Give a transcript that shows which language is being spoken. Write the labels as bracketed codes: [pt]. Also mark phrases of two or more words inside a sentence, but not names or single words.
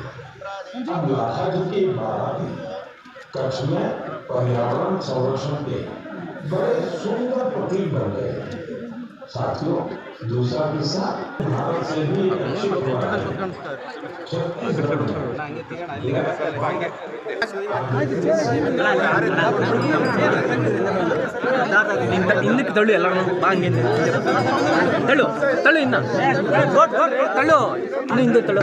[hi] की बाराती कच्छ में पर्यावरण संरक्षण के बड़े सुंदर प्रतीक बन गए। साथियों, दूसरा किस्सा भारत से भी रक्षित हुआ है। [kn] ಹಿಂದಕ್ಕೆ ತಳ್ಳು, ಎಲ್ಲರೂ ಬಾ, ಹಂಗೆ ತಳ್ಳು ತಳ್ಳು, ಇನ್ನ ತಳ್ಳು, ಇನ್ನು ಹಿಂದೆ ತಳ್ಳು.